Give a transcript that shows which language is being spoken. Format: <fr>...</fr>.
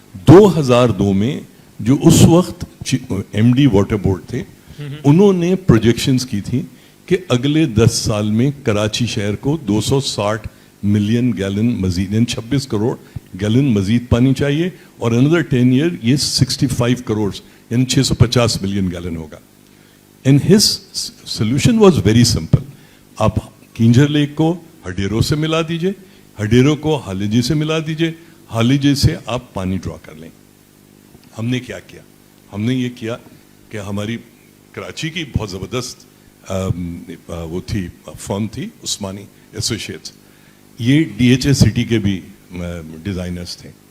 <ur>2002 میں جو اس وقت MD واٹر بورڈ تھے, انہوں نے پروجیکشنز کی تھی کہ اگلے 10 سال میں کراچی شہر کو 260 ملین گیلن مزید, یعنی 26 کروڑ گیلن مزید پانی چاہیے, اور اندر 10 ایئر یہ 65 کروڑ یعنی 650 ملین گیلن ہوگا.</ur> <en>And his solution was very simple.</en> <ur>آپ کینجر لیک کو ہڈیرو سے ملا دیجئے, ہڈیرو کو حالیجی سے ملا دیجئے, حالیجی سے آپ پانی ڈرا کر لیں. ہم نے کیا کیا, ہم نے یہ کیا کہ ہماری کراچی کی بہت زبردست وہ تھی فرم تھی عثمانی ایسوسیٹس, یہ DHA سٹی کے بھی ڈیزائنرز تھے.</ur>